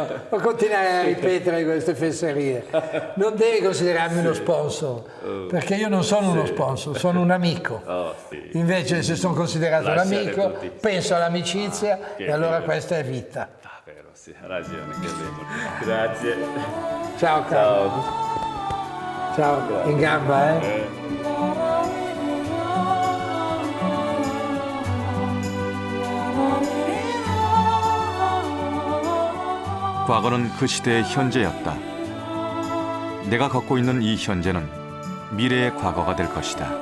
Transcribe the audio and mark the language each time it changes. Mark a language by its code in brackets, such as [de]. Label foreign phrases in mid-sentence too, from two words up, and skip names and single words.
[it] Non continuare a ripetere queste fesserie. Non devi considerarmi uno sponsor, perché io non sono uno sponsor, sono un amico. Invece se sono considerato un amico, penso all'amicizia e allora questa è vita. Vero, sì, ha ragione. Grazie. Ciao caro. Ciao, in gamba, [ko] 과거는 그 시대의 현재였다. 내가 갖고 있는 이 현재는 미래의 과거가 될 것이다.